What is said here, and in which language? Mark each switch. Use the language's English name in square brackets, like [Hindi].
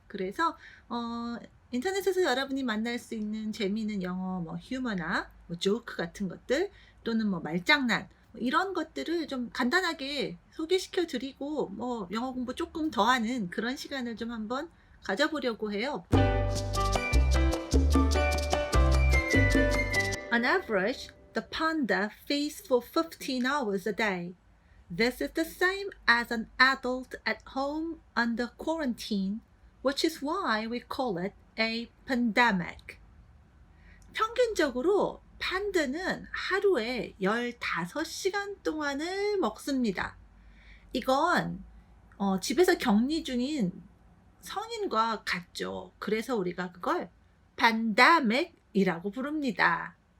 [Korean] 그래서 인터넷에서 여러분이 만날 수 있는 재미있는 영어 뭐 휴머나 뭐 조크 같은 것들 또는 뭐 말장난 뭐 이런 것들을 좀 간단하게 소개시켜 드리고 뭐 영어 공부 조금 더 하는 그런 시간을 좀 한번 가져보려고 해요. [English] On average, the panda feeds for 15 hours a day. This is the same as an adult at home under quarantine, which is why we call it a pandemic. [Korean] 평균적으로 판다는 하루에 15시간 동안을 먹습니다. 이건 집에서 격리 중인 성인과 같죠. 그래서 우리가 그걸 팬데믹이라고 부릅니다.